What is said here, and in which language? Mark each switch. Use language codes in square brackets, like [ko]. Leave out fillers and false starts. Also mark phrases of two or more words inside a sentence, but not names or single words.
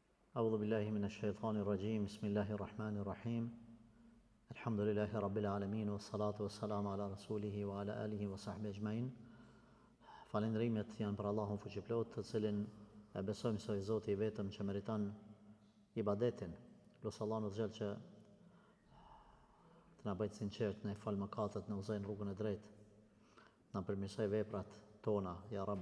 [ar] أعوذ بالله من الشيطان الرجيم بسم الله الرحمن الرحيم الحمد لله رب العالمين والصلاة والسلام على رسوله وعلى آله وصحبه أجمعين. [sq] Falendrimet janë për Allahun fuqiplot, të cilin e besojmë se ai Zoti i vetëm që meriton ibadetin. Lutë Allahun Azhjal që të na bëjë sinqert, në fal mëkatet, në udhëzojë rrugën e drejtë, na përmirësoj veprat tona, [ar] يا رب.